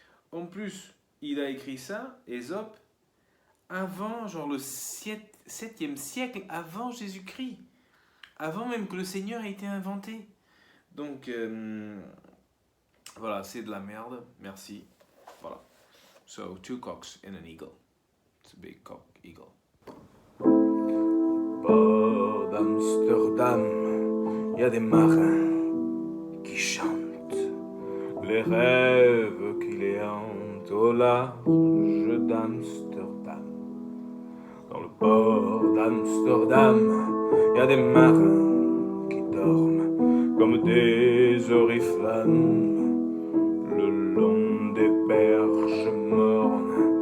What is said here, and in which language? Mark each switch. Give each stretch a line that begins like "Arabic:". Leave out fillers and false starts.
French: En plus, il a écrit ça, Ésope, avant, genre le 7e siècle avant Jésus-Christ. Avant même que le Seigneur ait été inventé. Donc, voilà, c'est de la merde. Merci. Voilà.
English: So, two cocks and an eagle. It's a big cock eagle.
French: Bord d'Amsterdam, y a des marins qui chantent les rêves qui les hantent au large d'Amsterdam. Dans le port d'Amsterdam, y a des marins qui dorment comme des oriflammes le long des berges mornes.